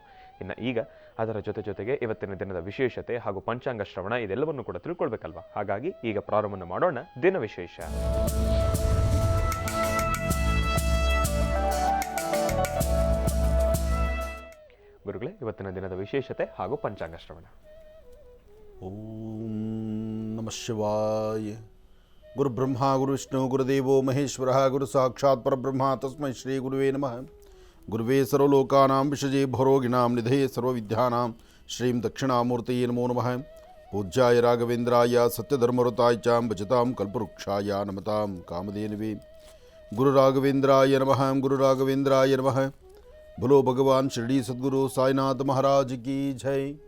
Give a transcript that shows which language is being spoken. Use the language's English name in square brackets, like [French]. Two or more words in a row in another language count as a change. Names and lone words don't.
[Kannada] ಇನ್ನು ಈಗ ಅದರ ಜೊತೆಗೆ ಇವತ್ತಿನ ದಿನದ ವಿಶೇಷತೆ ಹಾಗೂ ಪಂಚಾಂಗ ಶ್ರವಣ ಇದೆಲ್ಲವನ್ನು ಕೂಡ ತಿಳ್ಕೊಳ್ಬೇಕಲ್ವಾ. ಹಾಗಾಗಿ ಈಗ ಪ್ರಾರಂಭ ಮಾಡೋಣ ದಿನ ವಿಶೇಷ. ಗುರುಗಳೇ, ಇವತ್ತಿನ ದಿನದ ವಿಶೇಷತೆ ಹಾಗೂ ಪಂಚಾಂಗ ಶ್ರವಣ. [Sanskrit] ಓಂ ನಮಃ ಶಿವಾಯ. ಗುರು ಬ್ರಹ್ಮ ಗುರು ವಿಷ್ಣು ಗುರುದೇವೋ ಮಹೇಶ್ವರ ಗುರು ಸಾಕ್ಷಾತ್ ಪರಬ್ರಹ್ಮ ತಸ್ಮೈ ಶ್ರೀ ಗುರುವೇ ನಮಃ. ಗುರುವೇ ಸರ್ವಲೋಕಾನಾಂ ವಿಷಜೇ ಭರೋಗಿಣಾಂ ನಿಧಯೇ ಸರ್ವವಿದ್ಯಾನಾಂ ಶ್ರೀಂ ದಕ್ಷಿಣಾಮೂರ್ತಯೇ ನಮೋ ನಮಃ. ಪೂಜ್ಯಾಯ ರಾಘವೇಂದ್ರಾಯ ಸತ್ಯಧರ್ಮರತಾಯ ಚ ಭಜತಾಂ ಕಲ್ಪವೃಕ್ಷಾಯ ನಮತಾಂ ಕಾಮಧೇನವೇ. ಗುರು ರಾಘವೇಂದ್ರಾಯ ನಮಃ. ಗುರು ರಾಘವೇಂದ್ರಾಯ ನಮಃ. [Hindi] भलो भगवान शिरडी सद्गुरु साईनाथ महाराज की जय.